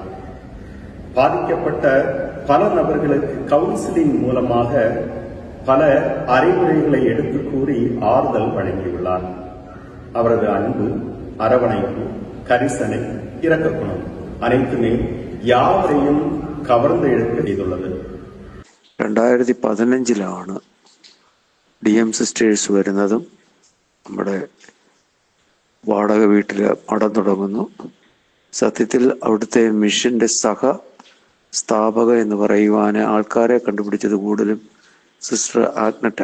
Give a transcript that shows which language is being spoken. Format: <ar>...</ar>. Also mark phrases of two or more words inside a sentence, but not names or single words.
<ta>பாதிக்கப்பட்ட பல நபர்களுக்கு கவுன்சிலிங் மூலமாக பல அறிவுரைகளை எடுத்து கூறி ஆறுதல் வழங்கியுள்ளார். அவரது அன்பு, அரவணைப்பு, கரிசனை, இரக்க குணம் அனைத்துமே யாவரையும் கவர்ந்து இழுக்க செய்துள்ளது.</ta> <ml>2015 DM സിസ്റ്റേഴ്സ് വരുന്നതും നമ്മുടെ വാടക വീട്ടിൽ മഠം തുടങ്ങുന്നു. സത്യത്തിൽ അവിടുത്തെ മിഷന്റെ സ്ഥാപക എന്ന് പറയുവാൻ ആൾക്കാരെ കണ്ടുപിടിച്ചത് കൂടുതലും സിസ്റ്റർ ആഗ്നറ്റ.</ml>